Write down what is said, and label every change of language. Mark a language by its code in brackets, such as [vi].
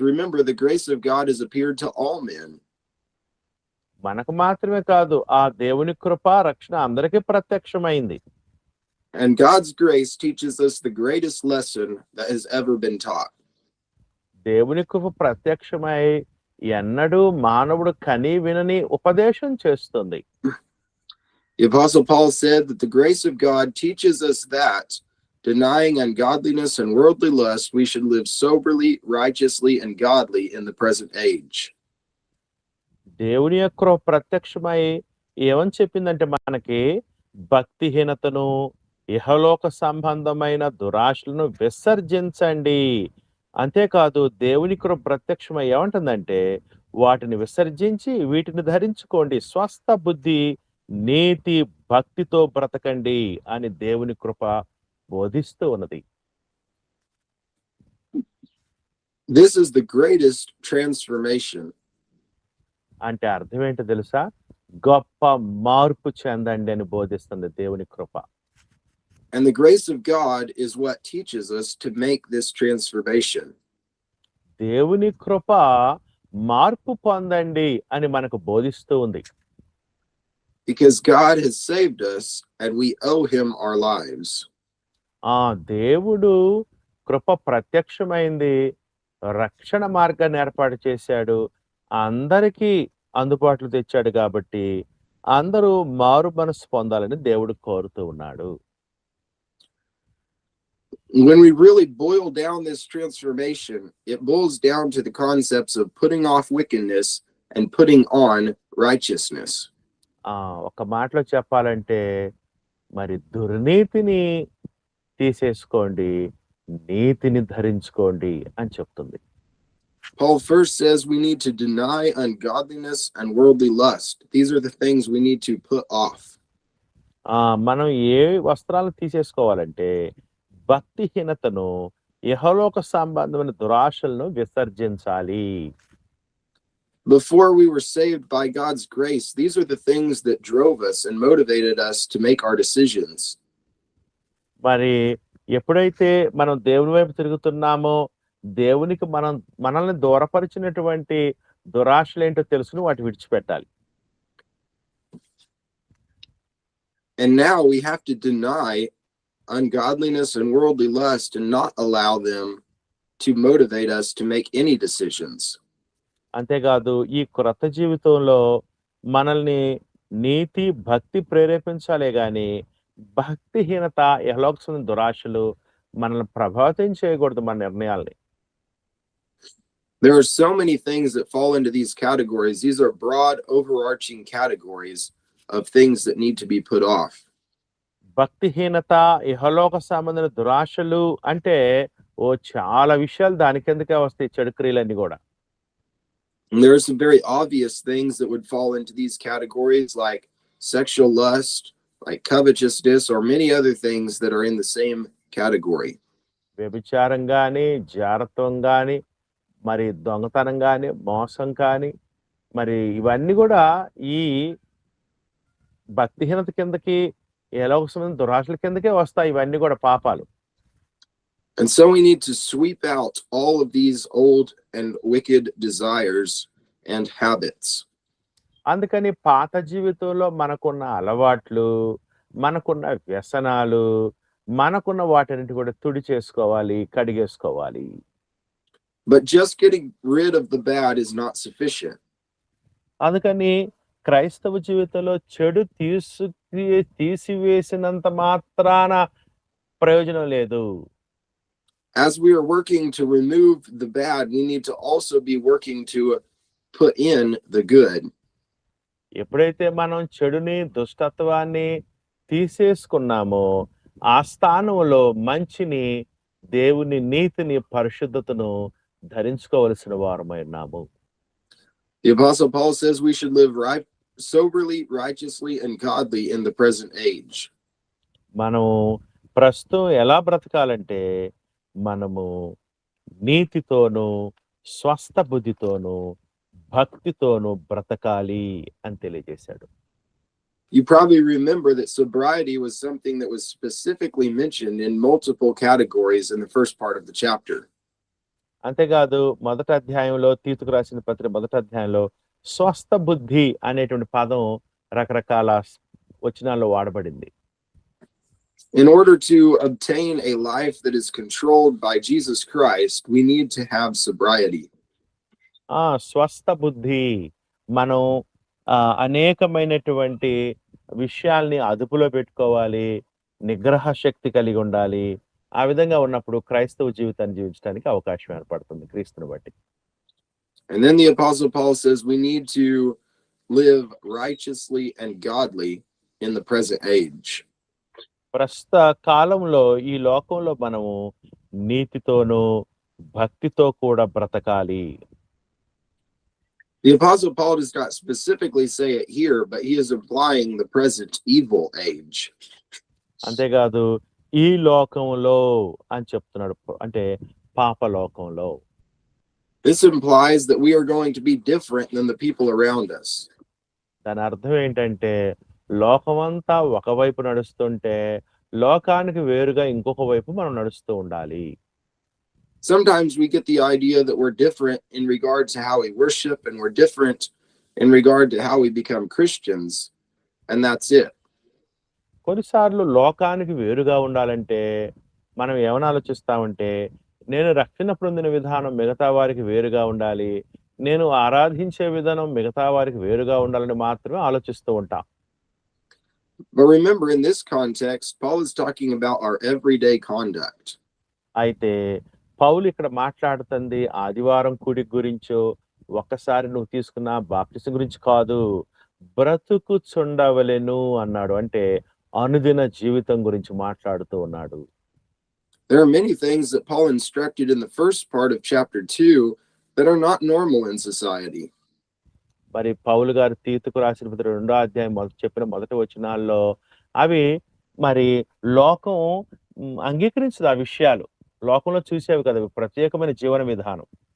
[en] Remember, the grace of God has appeared to all men. [te] మనకు మాత్రమే కాదు, ఆ దేవుని కృప రక్షణ అందరికీ ప్రత్యక్షమైంది. [en] And God's grace teaches us the greatest lesson that has ever been taught. [te] దేవుని కృప ప్రత్యక్షమై ఎన్నడూ మానవుడు కని వినని ఉపదేశం చేస్తుంది. [en] The Apostle Paul said that the grace of God teaches us that, denying ungodliness and worldly lust, we should live soberly, righteously, and godly in the present age. [te] దేవుని యొక్క ప్రత్యక్షమై ఏమని చెప్పిందంటే మనకి భక్తిహీనతను, ఇహలోక సంబంధమైన దురాశలను విసర్జించండి. అంతేకాదు దేవుని కృప ప్రత్యక్షమై ఏమంటుందంటే వాటిని విసర్జించి వీటిని ధరించుకోండి, స్వస్థ బుద్ధి, నీతి, భక్తితో బ్రతకండి అని దేవుని కృప బోధిస్తూ ఉన్నది. [en] This is the greatest transformation. [te] అంటే అర్థం ఏంటో తెలుసా? గొప్ప మార్పు చెందండి అని బోధిస్తుంది దేవుని కృప. [en] And the grace of God is what teaches us to make this transformation. [te] దేవుని కృప మార్పు పొందండి అని మనకు బోధిస్తూ ఉంది. [en] Because God has saved us and we owe him our lives. [te] దేవుడు కృప ప్రత్యక్షమైంది, రక్షణ మార్గాన్ని ఏర్పాటు చేశాడు, అందరికీ అందుబాటులో తెచ్చాడు. కాబట్టి అందరూ మారు మనసు పొందాలని దేవుడు కోరుతూ ఉన్నాడు. [en] When we really boil down this transformation, it boils down to the concepts of putting off wickedness and putting on righteousness. [te] ఒక మాటలో చెప్పాలంటే మరి దుర్నీతిని తీసేసుకోండి, నీతిని ధరించుకోండి అని చెప్తుంది. [en] Paul first says we need to deny ungodliness and worldly lust. These are the things we need to put off. [te] మనం ఏ వస్త్రాలు తీసేసుకోవాలంటే భక్తిహీనతను, ఇహలోక సంబంధమైన దురాశలను విసర్జించాలి. [en] Before we were saved by God's grace, these are the things that drove us and motivated us to make our decisions. [te] మరి ఎప్పుడైతే మనం దేవుని వైపు తిరుగుతున్నామో, దేవునికి మనల్ని దూరపరిచినటువంటి దురాశలేంటో తెలుసుకుని వాటి విడిచిపెట్టాలి. [en] And now we have to deny ungodliness and worldly lust and not allow them to motivate us to make any decisions. [te] అంతేకాదు ఈ క్రొత్త జీవితంలో మనల్ని నీతి, భక్తి ప్రేరేపించాలే గాని భక్తిహీనత, ఇహలోక దురాశలు మనల్ని ప్రభావితం చేయకూడదు మన నిర్ణయాల్ని. [en] There are so many things that fall into these categories. These are broad, overarching categories of things that need to be put off. [te] భక్తిహీనత, ఇహలోక సంబంధమైన దురాశలు అంటే చాలా విషయాలు దాని కిందకే వస్తాయి, చెడు క్రియలన్నీ కూడా. [en] And there are some very obvious things that would fall into these categories, like sexual lust, like covetousness, or many other things that are in the same category. [te] వ్యభిచారం గాని, జారత్వం గాని, మరి దొంగతనం గాని, మోసం కానీ, మరి ఇవన్నీ కూడా ఈ భక్తిహీనత కిందకి ఎలా వస్తుంది, దురాశల కిందకే వస్తాయి ఇవన్నీ కూడా పాపాలు. [en] And so we need to sweep out all of these old and wicked desires and habits. [te] అందుకని పాత జీవితంలో మనకున్న అలవాట్లు, మనకున్న వ్యసనాలు, మనకున్న వాటన్నిటి కూడా తుడి చేసుకోవాలి, కడిగేసుకోవాలి. [en] But just getting rid of the bad is not sufficient. [te] అందుకని క్రైస్తవ జీవితంలో చెడు తీసివేసినంత మాత్రాన ప్రయోజనం లేదు. [en] As we are working to remove the bad, we need to also be working to put in the good. [te] ఎప్పుడైతే మనం చెడుని, దుష్టత్వాన్ని తీసేసుకున్నామో ఆ స్థానంలో మంచిని, దేవుని నీతిని, పరిశుద్ధతను ధరించుకోవలసిన వారమై ఉన్నాము. [en] The Apostle Paul says we should live soberly, righteously, and godly in the present age. [te] మనం ప్రస్తుతం ఎలా బ్రతకాలంటే మనము నీతితోనూ, స్వస్థ బుద్ధితోనూ, భక్తితోనూ బ్రతకాలి అని తెలియజేశాడు. [en] You probably remember that sobriety was something that was specifically mentioned in multiple categories in the first part of the chapter. [te] అంతేకాదు మొదటి అధ్యాయంలో, తీతుకు రాసిన పత్రిక మొదటి అధ్యాయంలో స్వస్థ బుద్ధి అనేటువంటి పదం రకరకాల వచనాల్లో వాడబడింది. [en] In order to obtain a life that is controlled by Jesus Christ, we need to have sobriety. [te] స్వస్థ బుద్ధి, మనం అనేకమైనటువంటి విషయాల్ని అదుపులో పెట్టుకోవాలి, నిగ్రహ శక్తి కలిగి ఉండాలి. ఆ విధంగా ఉన్నప్పుడు క్రైస్తవ జీవితాన్ని జీవించడానికి అవకాశం ఏర్పడుతుంది క్రీస్తుని బట్టి. [en] And then the Apostle Paul says we need to live righteously and godly in the present age. [te] ప్రస్తుత కాలంలో ఈ లోకంలో మనము నీతితోనూ, భక్తితో కూడా బ్రతకాలి. [en] The Apostle Paul does not specifically say it here, but he is implying the present evil age. [te] అంతేకాదు ఈ లోకంలో అని చెప్తున్నాడు, అంటే పాప లోకంలో. [en] This implies that we are going to be different than the people around us. [te] దాని అర్థం ఏంటంటే లోకమంతా ఒకవైపు నడుస్తుంటే లోకానికి వేరుగా ఇంకొక వైపు మనం నడుస్తూ ఉండాలి. [en] Sometimes we get the idea that we're different in regard to how we worship, and we're different in regard to how we become Christians, and that's it. [te] కొన్నిసార్లు లోకానికి వేరుగా ఉండాలంటే మనం ఏమని ఆలోచిస్తామంటే, నేను రక్షణ పొందిన విధానం మిగతా వారికి వేరుగా ఉండాలి, నేను ఆరాధించే విధానం మిగతా వారికి వేరుగా ఉండాలని మాత్రమే ఆలోచిస్తూ ఉంటాం. [en] But remember, in this context, Paul is talking about our everyday conduct. [te] అయితే పౌలు ఇక్కడ మాట్లాడుతుంది ఆదివారం కూడి గురించో, ఒక్కసారి నువ్వు తీసుకున్న బాప్టిజం గురించి కాదు, బ్రతుకుచుండవలెను అన్నాడు. అంటే అనుదిన జీవితం గురించి మాట్లాడుతూ ఉన్నాడు. [en] There are many things that Paul instructed in the first part of chapter 2 that are not normal in society. [te] మరి పౌలు గారు తీతుకు రాసిన పత్రిక 2వ అధ్యాయం చెప్పిన మొదటి వచనాల్లో అవి మరి లోకం అంగీకరించదు. ఆ విషయాలు లోకంలో చూసేవి కదా, ప్రత్యేకమైన జీవన విధానం.